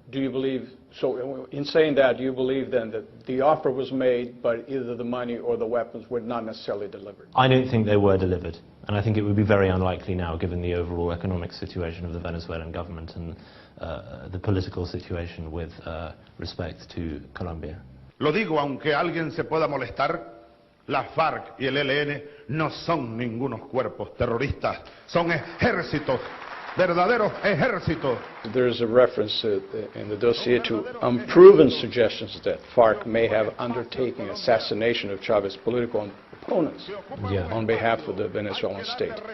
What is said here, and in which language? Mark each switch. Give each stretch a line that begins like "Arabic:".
English: Do you believe, so in saying that, do you believe then that the offer was made, but either the money or the weapons were not necessarily delivered? I don't think they were delivered, and I think it would be very unlikely now, given the overall economic situation of the Venezuelan government and the political situation with respect to Colombia.
Spanish: Lo digo aunque alguien se pueda molestar. La FARC y el ELN no son ningunos cuerpos terroristas, son ejércitos, verdaderos ejércitos.
English: There is a reference in the dossier to unproven suggestions that FARC may have undertaken assassination of Chavez's political opponents on behalf of the Venezuelan state.